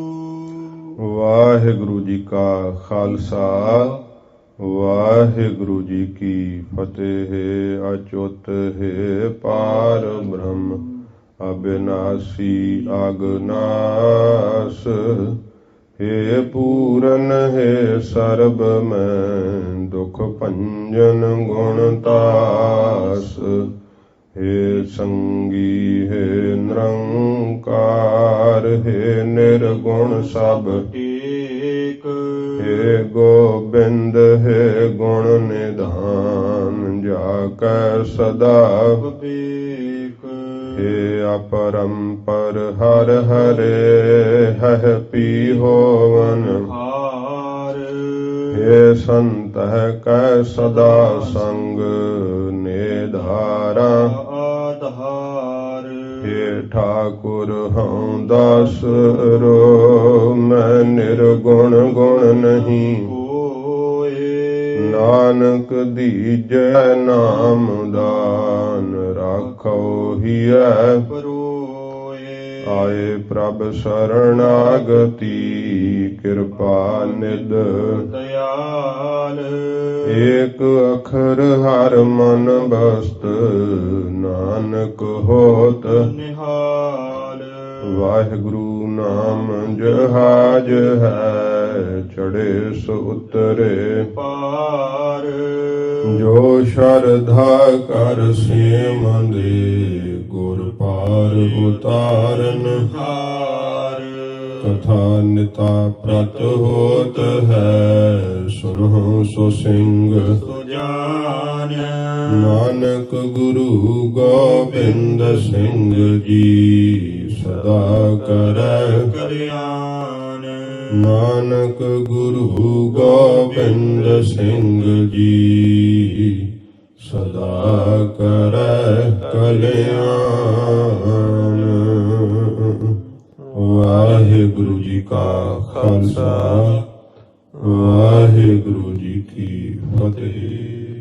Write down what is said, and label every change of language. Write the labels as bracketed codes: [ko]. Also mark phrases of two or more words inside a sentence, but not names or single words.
[bra] ਵਾਹਿਗੁਰੂ ਜੀ ਕਾ ਖਾਲਸਾ, ਵਾਹਿਗੁਰੂ ਜੀ ਕੀ ਫਤਿਹ। ਅਚੁੱਤ ਹੈ ਪਾਰ ਬ੍ਰਹਮ, ਅਬਿਨਾਸੀ ਅਗਨਾਸ। हे पूरन हे सर्ब मैं दुख भंजन गुणतास। हे संगी हे निरंकार, हे निर्गुण सब टेक। हे गोबिंद हे गुण निधान, जाकै सदा विवेक। हे अपरंपर हर हरे हह पी होवन हार हे संत कै सदा संग निधारा आधार हे ठाकुर हूँ दास रो मैं निर्गुण गुण नहीं नानक दीजै नाम दान राखो हिय परोए आए प्रभ शरणागति कृपा निध दयाल एक अखर हर मन बस्त नानक होत निहाल वाहिगुरु नाम जहाज है चढ़े सो उतरे पार जो श्रद्धा कर सेवंदे गुर पार उतारन हार कथा निता प्रत होत है सुनो सो सिंह सुजान नानक गुरु गोबिंद सिंह जी सदा करै कल्याण नानक गुरु गोबिंद सिंह जी सदा करै कल्याण वाहिगुरु जी का खालसा वाहिगुरु जी की फतेह।